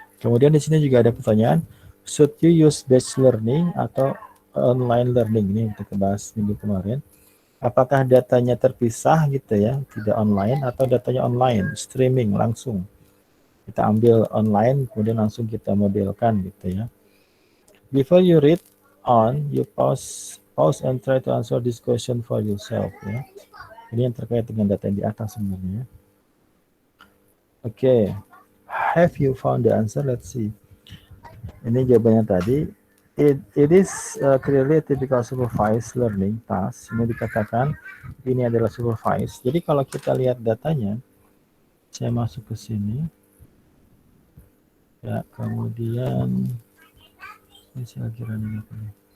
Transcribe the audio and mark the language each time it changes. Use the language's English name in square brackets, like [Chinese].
[Indonesian] Kemudian di sini juga ada pertanyaan, [English] should you use batch learning atau online learning? [Indonesian] Ini kita bahas minggu kemarin. Apakah datanya terpisah gitu ya, tidak online, atau datanya online, streaming langsung. Kita ambil online, kemudian langsung kita modelkan gitu ya. [English] Before you read on, you pause and try to answer this question for yourself ya. [Indonesian] Ini yang terkait dengan data yang di atas sebenarnya. [English] Oke, have you found the answer? Let's see. [Indonesian] Ini jawabannya tadi. [English] It is clearly a typical supervised learning task. [Indonesian] Ini dikatakan ini adalah supervised. Jadi kalau kita lihat datanya, saya masuk ke sini. Ya, kemudian ini saya kira ini apa nih?